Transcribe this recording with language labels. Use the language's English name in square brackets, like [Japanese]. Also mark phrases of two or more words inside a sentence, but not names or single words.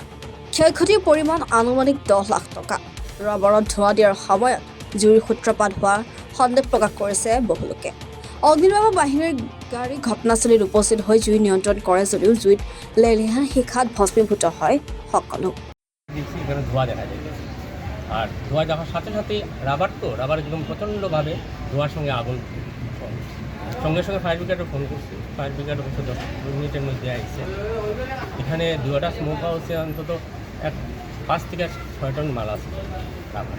[Assamese] ক্ষয়ক্ষতিৰ পৰিমাণ আনুমানিক 10 লাখ টকা। ৰবৰত ধোঁৱা দিয়াৰ সময়ত জুইৰ সূত্ৰপাত হোৱাৰ সন্দেহ প্ৰকাশ কৰিছে বহু লোকে। অগ্নিনিৰ্বাপক বাহিনীৰ গাড়ী ঘটনাস্থলীত উপস্থিত হৈ জুই নিয়ন্ত্ৰণ কৰে যদিও জুইত লেলিহান শিখাত ভস্মীভূত হয় সকলো। [Bangla] ধোঁয়া দেখা যায়, আর ধোঁয়া দেখার সাথে সাথে রাবার একদম প্রচণ্ডভাবে ধোঁয়ার সঙ্গে আগুন, সঙ্গে সঙ্গে [English] fire brigade [Bangla] ফোন করছি। [English] fire brigade [Bangla] অবশ্য 10 মিনিটের মধ্যে আসছে। এখানে দুটা [English] smoke house [Bangla] অন্তত 5 থেকে 6 টন মাল আছে রাবার।